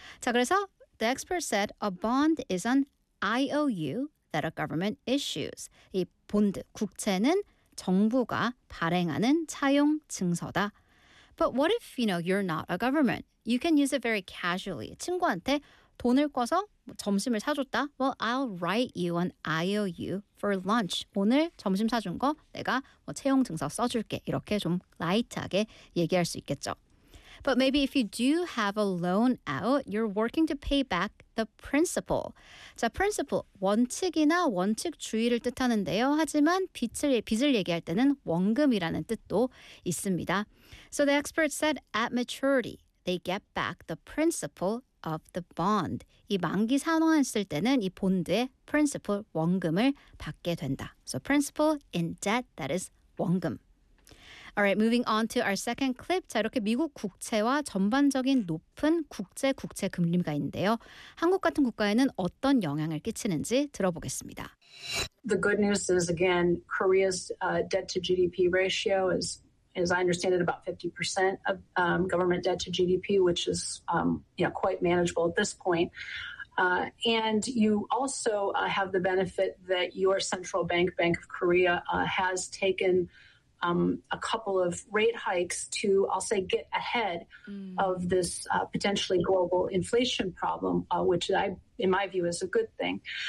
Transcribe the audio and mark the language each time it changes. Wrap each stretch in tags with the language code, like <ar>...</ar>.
<ko>자, 그래서</ko> <en>the expert said a bond is an I-O-U that a government issues.</en> <ko>이 본드, 국채는 정부가 발행하는 차용증서다.</ko> <en>But what if, you know, you're not a government? You can use it very casually.</en> <ko>친구한테 돈을 꿔서 점심을 사줬다.</ko> <en>Well, I'll write you an IOU for lunch.</en> <ko>오늘 점심 사준 거 내가 뭐 채용 증서 써줄게. 이렇게 좀 라이트하게 얘기할 수 있겠죠.</ko> <en>But maybe if you do have a loan out, you're working to pay back the principal.</en> <ko>자, principal, 원칙이나 원칙주의를 뜻하는데요. 하지만 빚을 얘기할 때는 원금이라는 뜻도 있습니다.</ko> <en>So the expert said at maturity, they get back the principal of the bond.</en> <ko>이 만기 상환했을 때는 이 본드의 principal, 원금을 받게 된다.</ko> <en>So principal in debt, that is 원금. All right, moving on to our second clip.</en> <ko>자, 이렇게 미국 국채와 전반적인 높은 국제 금리가 있는데요. 한국 같은 국가에는 어떤 영향을 끼치는지 들어보겠습니다.</ko> <en>The good news is, again, Korea's debt to GDP ratio is, as I understand it, about 50% of government debt to GDP, which is you know, quite manageable at this point. And you also have the benefit that your central bank, Bank of Korea, has taken a couple of rate hikes to, I'll say, get ahead of this potentially global inflation problem, which I, in my view, is a good thing.</en>